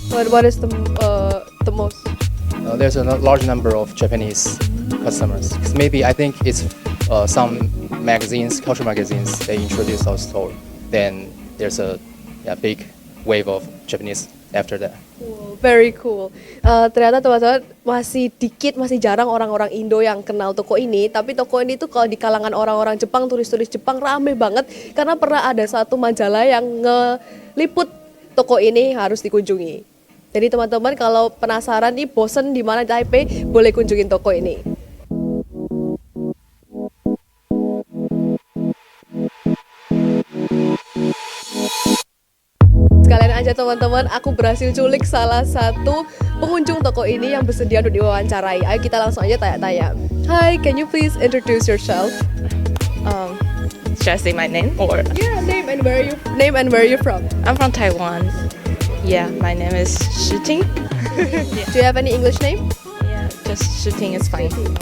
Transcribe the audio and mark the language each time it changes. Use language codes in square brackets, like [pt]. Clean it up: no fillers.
[en] what is the most? There's a large number of Japanese customers. 'Cause maybe I think it's some magazines, cultural magazines, they introduce our store. Then there's a big wave of Japanese after that. Very cool. [id] Ternyata teman-teman masih jarang orang-orang Indo yang kenal toko ini. Tapi toko ini tuh kalau di kalangan orang-orang Jepang, turis-turis Jepang rame banget. Karena pernah ada satu majalah yang ngeliput toko ini harus dikunjungi. Jadi teman-teman kalau penasaran nih, bosen di mana Taipei, boleh kunjungin toko ini. Sekalian aja teman-teman, aku berhasil culik salah satu pengunjung toko ini yang bersedia untuk diwawancarai. Ayo kita langsung aja tanya-tanya. [en] Hi, can you please introduce yourself? Should I say my name or? Yeah, name and where are you from? I'm from Taiwan. Yeah, my name is Shi Ting. Do you have any English name? Yeah, just shooting is fine.